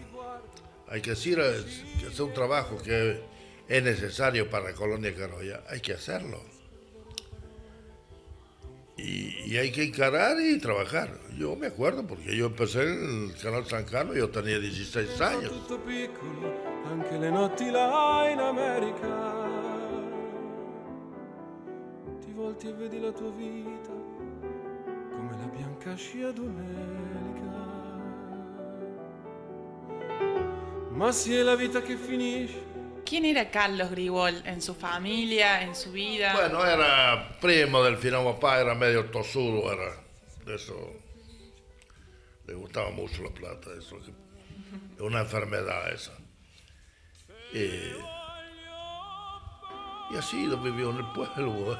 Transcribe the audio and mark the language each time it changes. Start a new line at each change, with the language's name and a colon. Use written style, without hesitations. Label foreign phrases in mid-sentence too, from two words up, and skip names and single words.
Spanish: Hay que decir que es un trabajo que es necesario para la Colonia Carolla, hay que hacerlo. Y hay que encarar y trabajar. Yo me acuerdo porque yo empecé en el Canal San Carlos, yo tenía 16 años.
Italian: Tutto piccolo, anche le notti là in America. Ti volti e vedi la tua vita come la bianca scia d'un'elica. Ma si è la vita che finisce.
Spanish: ¿Quién era Carlos Grigol en su familia, en su vida? Bueno, era primo del final papá, era medio tosudo, era de eso. Le gustaba mucho la plata, eso. Es una enfermedad esa. Y así lo vivió en el pueblo.